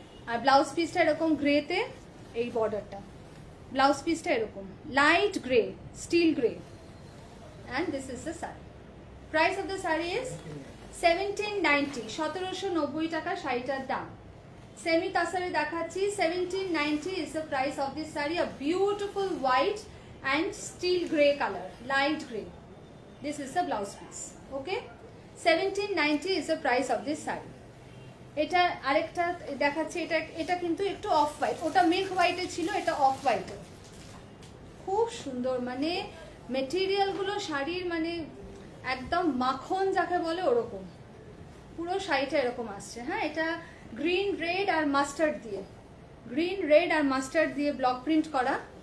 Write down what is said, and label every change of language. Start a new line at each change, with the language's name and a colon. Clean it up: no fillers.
Bangla: আর blouse পিসটা এরকম গ্রেতে, এই বর্ডারটা, ব্লাউজ পিসটা এরকম light grey, still grey,
English: And this is the sari. Price of the sari is 1790, 1790
Bangla: টাকা শাড়িটার দাম। সেমি তাসারে দেখাচ্ছি,
English: 1790 is the price of this sari. A beautiful white and steel grey colour, light grey. This is the blouse piece, okay? 1790 is the price of this saree.
Bangla: এটা আরেকটা দেখাচ্ছি, এটা কিন্তু একটু অফ হোয়াইট, ওটা মিল্ক হোয়াইটে ছিল, এটা অফ হোয়াইটে। খুব সুন্দর, মানে মেটেরিয়ালগুলো শাড়ির মানে একদম মাখন যাকে বলে ওরকম। পুরো শাড়িটা এরকম আসছে। হ্যাঁ, এটা গ্রিন রেড আর মাস্টার্ড দিয়ে, গ্রিন রেড আর মাস্টার্ড দিয়ে ব্লক প্রিন্ট করা।